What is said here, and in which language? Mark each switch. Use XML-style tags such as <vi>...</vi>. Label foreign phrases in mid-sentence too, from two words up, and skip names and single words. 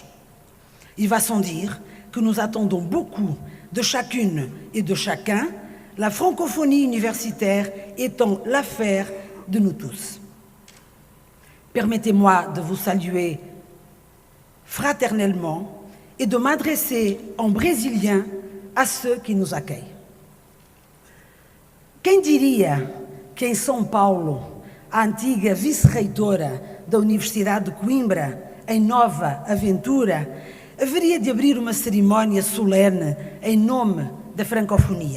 <fr>Il va sans dire que nous attendons beaucoup de chacune et de chacun, la francophonie universitaire étant l'affaire de nous tous. Permettez-moi de vous saluer fraternellement et de m'adresser en brésilien a ceux qui nos accueillent.</fr> <pt>Quem diria que em São Paulo, a antiga vice-reitora da Universidade de Coimbra, em Nova Aventura, haveria de abrir uma cerimónia solene em nome da francofonia?</pt>